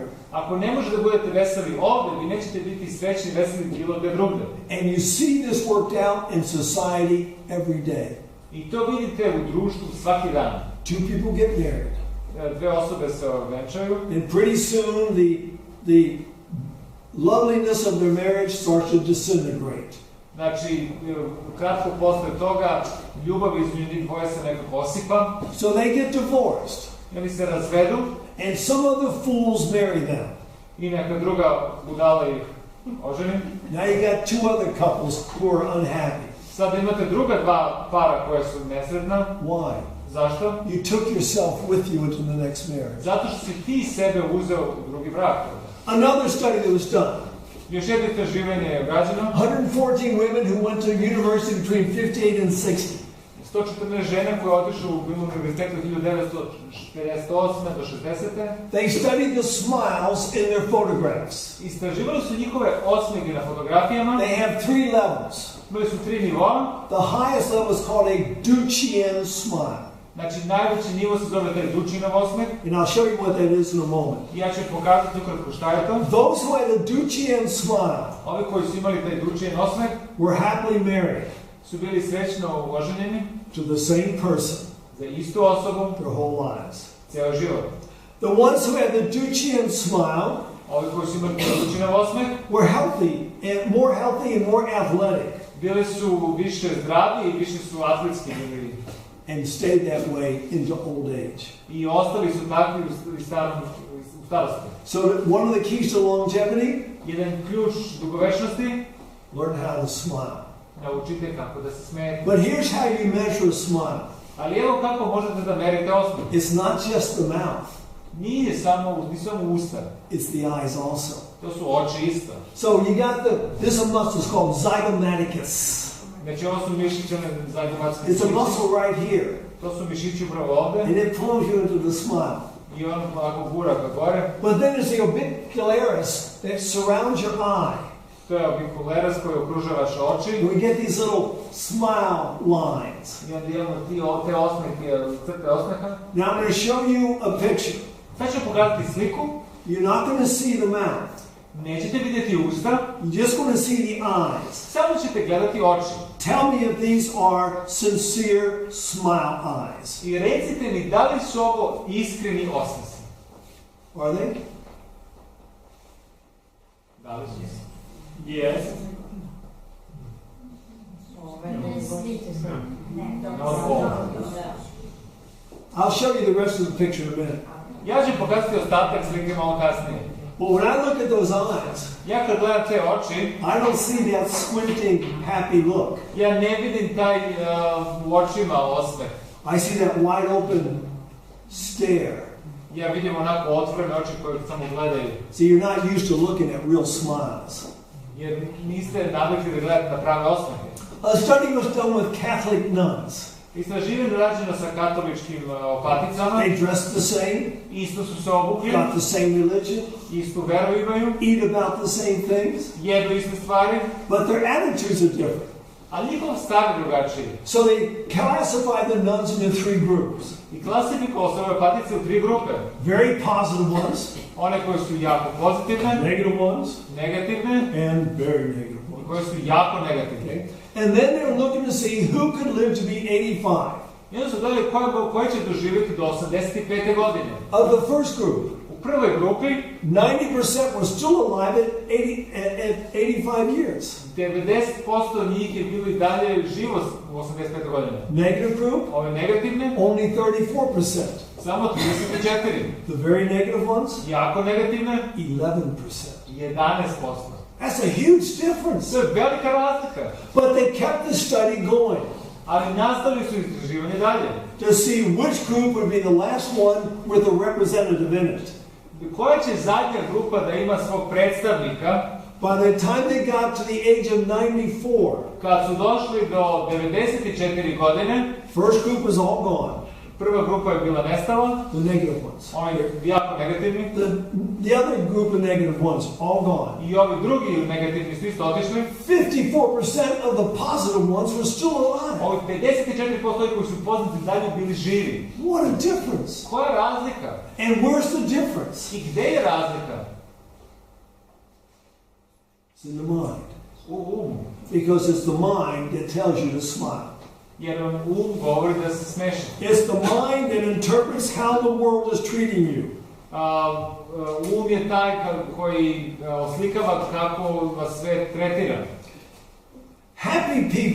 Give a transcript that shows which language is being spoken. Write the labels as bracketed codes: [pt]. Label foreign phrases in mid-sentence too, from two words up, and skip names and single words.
[sr] Ako ne možete da budete veseli ovdje, vi nećete biti srećni, veseli bilo gde drugde. [en] And you see this worked out in society every day. [sr] I to vidite u društvu svaki dan. [en] Two people get married. [sr] dve osobe se venčaju. [en] And pretty soon the loveliness of their marriage starts to disintegrate. [sr] Znači, kratko posle toga, ljubav između njih dvoje se nekako osipa. [en] So they get divorced. [sr] I oni se razvedu. [en] And some other fools marry them. [sr] I neka druga budala ih oženi. [en] Now you got two other couples who are unhappy. [sr] Sad imate druga dva para koja su nesretna. [en] Why? [sr] Zašto? [en] You took yourself with you into the next marriage. [sr] Zato što si ti sebe uzeo u drugi brak. [en] Another study that was done. [sr] Još jedno istraživanje je urađeno. [en] 114 women who went to university between 58 and 60. [sr] 114 žene koje otišu u univerzitetu 1958 do 60. [en] They studied the smiles in their photographs. [sr] Istraživali su njihove osmijeh na fotografijama. [en] They have three levels. [sr] Imali su 3 nivoa. [en] The highest level is called a Duchenne smile. [sr] Znači, najveći nivo se zove taj Duchinov osmijeh. [en] And I'll show you what that is in a moment. [sr] I ja ću pokazati ukratko šta je to. [en] Those who had a Duchenne smile [sr] Ovi koji su imali taj Duchin osmijeh [en] were happily married [sr] su bili srećno oženjeni [en] to the same person [sr] za istu osobu [en] their whole lives. [sr] ceo život. [en] The ones who had the Duchenne smile [sr] Ovi koji su imali Duchinov osmijeh [en] were healthy and more athletic. [sr] bili su više zdravi i više su atletski bili. [en] And stayed that way into old age. [sr] I ostali su takvi u starosti. [en] So one of the keys to longevity, [sr] Jedan ključ dugovečnosti, [en] learn how to smile. [sr] naučite kako da se smijete. [en] But here's how you measure a smile. [sr] Ali evo kako možete da merite osmijeh. [en] It's not just the mouth. [sr] Nije samo usta. [en] It's the eyes also. [sr] To su oči isto. [en] So you got this muscle is called zygomaticus. [sr] Znači ovo su mišići zajgomatske. [en] It's a muscle right here. [sr] To su mišići upravo ovde. [en] And it pulls you into the smile. [sr] I on ovako gura ka gore. [en] But then there's the orbicularis that surrounds your eye. [sr] To je orbicularis koji okružava vaše oči. [en] And we get these little smile lines. [sr] I onda imamo te osmehe, crte osmeha. [en] Now I'm going to show you a picture. [sr] Sad ću pokazati sliku. [en] You're not going to see the mouth. [sr] Nećete vidjeti usta. [en] You're just going to see the eyes. [sr] Samo ćete gledati oči. [en] Tell me if these are sincere smile eyes. [sr] I recite mi da li su ovo iskreni osmesi. [en] Are they? [sr] Da li su? [en] Yes. I'll show you the rest of the picture in a minute. [sr] Ja ću pokazati ostatak slike malo kasnije. [en] But when I look at those eyes, [sr] Ja kad gledam te oči, [en] I don't see that squinting, happy look. [sr] ja ne vidim taj u očima osmeh. [en] I see that wide open stare. [sr] Ja vidim onako otvorene oči koje samo gledaju. [en] See, you're not used to looking at real smiles. [sr] Jer niste navikli da gledate na prave osmehe. [en] A study was done with Catholic nuns. [sr] Istraživanje rađeno sa katoličkim opaticama. [en] They dressed the same, [sr] Isto su se obukli. [en] got the same religion, [sr] Istu veru imaju. [en] eat about the same things, [sr] Jedu iste stvari. [en] but their attitudes are different. [sr] Ali njihov stav je drugačiji. [en] So they classified the nuns into three groups. [sr] I klasifikovao se ove opatice u 3 grupe. [en] Very positive ones, [sr] One koje su jako pozitivne, [en] negative ones, [sr] negativne [en] and very negative [sr] i [en] ones. [sr] koje su jako negativne. [en] Okay? And then they were looking to see who could live to be 85. [sr] I onda su gledali koji će doživjeti do 85. godine. [en] Of the first group, [sr] U prvoj grupi [en] 90% were still alive at 85 years. [sr] 90% njih je bilo i dalje živo u 85. godine. [en] Negative group, [sr] Ove negativne, [en] only 34%. [sr] samo 34. [en] The very negative ones, [sr] Jako negativne, [en] 11%. [sr] 11%. [en] That's a huge difference. [sr] To je velika razlika. [en] But they kept the study going [sr] Ali nastavili su istraživanje dalje. [en] to see which group would be the last one with a representative in it. [sr] Koja će zadnja grupa da ima svog predstavnika? [en] By the time they got to the age of 94, [sr] Kad su došli do 94 godine, [en] first group was all gone, [sr] prva grupa je bila nestala, [en] the negative ones. [sr] oni jako negativni, [en] The other group of negative ones, all gone. [sr] i ovi drugi negativni su isto otišli. [en] 54% of the positive ones were still alive. [sr] Ovi 54% koji su pozitivni dalje bili živi. [en] What a difference. [sr] Koja je razlika? [en] And where's the difference? [sr] I gde je razlika? [en] It's in the mind. [sr] U umu. [en] Because it's the mind that tells you to smile. [sr] jer vam govori da se smešite. [en] It's the mind that interprets how the world is treating you. [sr] Je taj koji oslikava kako vas sve tretira. [en] Happy people,